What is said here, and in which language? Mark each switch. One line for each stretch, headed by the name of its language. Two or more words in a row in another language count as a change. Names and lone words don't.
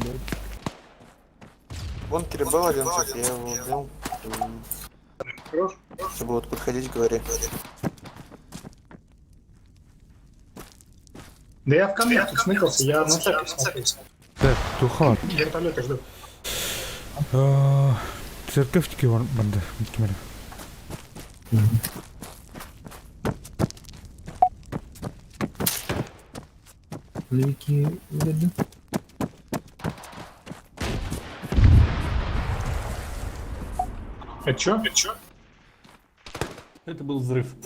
Russian: В бункере был один тип, я его убил. Все будут подходить, говори. Да я в камне тут сныкался, я на церковь смотрю. Так, тухар. Вертолеты жду.
Turkish: Церковь var bende muhtemelen.
Russian: Левики выглядят. Это чё? Это был взрыв.